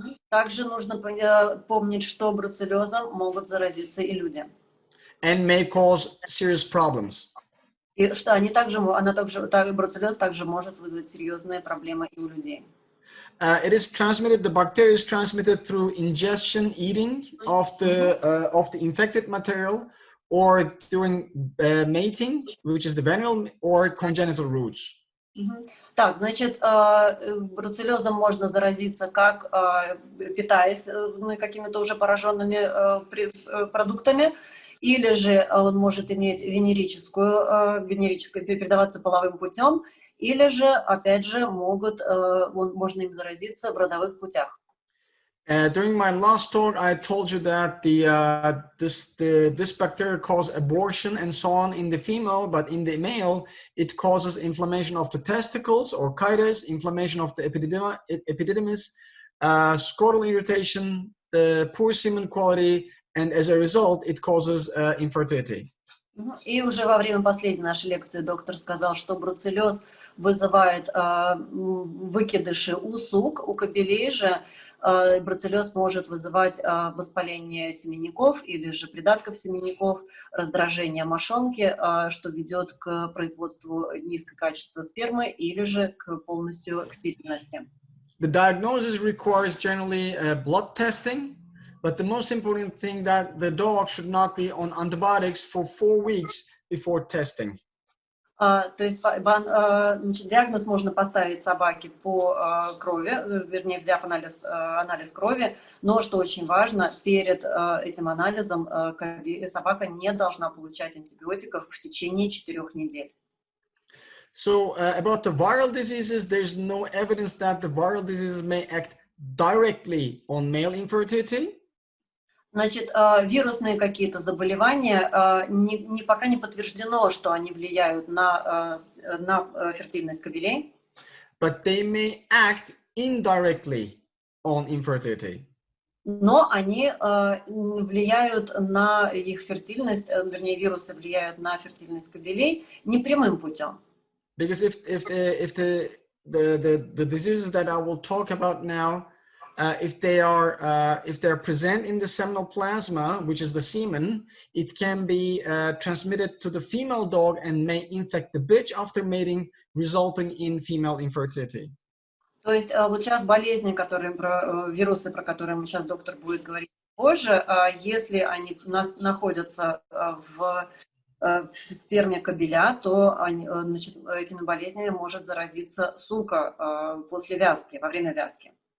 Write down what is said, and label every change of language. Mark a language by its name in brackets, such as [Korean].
[Russian] Также нужно помнить, что бруцеллезом могут заразиться и люди. [English] And may cause serious problems. [Russian] И что бруцеллез также может вызвать серьезные проблемы и у людей. [English] The bacteria is transmitted through ingestion, eating of the infected material, or during mating, which is the venereal, or congenital roots. [Russian] Так, значит, бруцеллезом можно заразиться как питаясь какими-то уже пораженными продуктами, или же он может иметь передаваться половым путем, или же, опять же, можно им заразиться в родовых путях. [English] During my last talk, I told you that this bacteria causes abortion and so on in the female, but in the male, it causes inflammation of the testicles or chitis, inflammation of the epididymis, scrotal irritation, the poor semen quality, and as a result, it causes infertility. [Russian] И уже во время последней нашей лекции доктор сказал, что бруцеллез вызывает выкидыши у сук, у кобелей же бруцеллез может вызывать воспаление семенников или же придатков семенников, раздражение мошонки, что ведет к производству низкого качества спермы или же полностью к стерильности. [English] The diagnosis requires generally blood testing, but the most important thing that the dog should not be on antibiotics for 4 weeks before testing. [Russian] То есть диагноз можно поставить собаке по крови, вернее, взяв анализ крови, но, что очень важно, перед этим анализом собака не должна получать антибиотиков в течение 4 недель. [English] So about the viral diseases, there's no evidence that the viral diseases may act directly on male infertility. [Russian] Значит, вирусные какие-то заболевания, пока не подтверждено, что они влияют на фертильность кобелей. [English] But they may act indirectly on infertility. [Russian] Но они влияют на их фертильность, вернее, вирусы влияют на фертильность кобелей непрямым путем. [English] Because if the diseases that I will talk about now, if they're present in the seminal plasma, which is the semen, it can be transmitted to the female dog and may infect the bitch after mating, resulting in female infertility. [Russian] То есть вот сейчас болезни, вирусы, про которые сейчас доктор будет говорить позже, если они находятся в сперме кобеля, то значит, этими болезнями может заразиться сука после вязки, во время вязки.